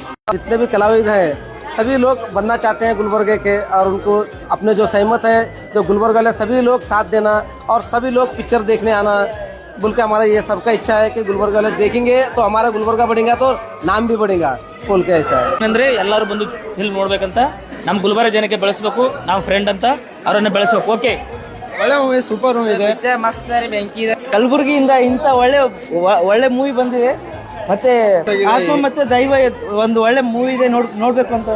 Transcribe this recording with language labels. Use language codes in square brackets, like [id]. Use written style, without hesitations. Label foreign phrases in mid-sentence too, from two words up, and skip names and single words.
[hi] जितने भी कलाविद हैं सभी लोग बनना चाहते हैं गुलबर्गे के, और उनको अपने जो सहमत है जो गुलबर्ग वाले सभी लोग साथ देना और सभी लोग पिक्चर देखने आना बोल के हमारा ये सबका इच्छा है कि गुलबर्ग वाले देखेंगे तो हमारा गुलबर्गा बढ़ेगा तो नाम भी बढ़ेगा बोल के ऐसा है। [kn] ಅಂದ್ರೆ ಎಲ್ಲರೂ ಬಂದು ಫಿಲ್ಮ್ ನೋಡ್ಬೇಕಂತ, ನಮ್ಮ ಗುಲ್ಬರ್ಗ ಜನಕ್ಕೆ ಬೆಳೆಸಬೇಕು, ನಾವು ಫ್ರೆಂಡ್ ಅಂತ ಅವರನ್ನ ಬೆಳೆಸಬೇಕು. ಓಕೆ, ಒಳ್ಳೆ ಮೂವಿ, [en] super movie [kn] ಇದೆ, ಮಸ್ತ್ ಸರಿ ಬೆಂಕಿ ಇದೆ. ಕಲಬುರಗಿಯಿಂದ ಇಂಥ ಒಳ್ಳೆ ಮೂವಿ ಬಂದಿದೆ. ಮತ್ತೆ ಆತ್ಮ ಮತ್ತೆ ದೈವ ಒಂದು ಒಳ್ಳೆ ಮೂವಿ ಇದೆ, ನೋಡ್ಬೇಕು ಅಂತ.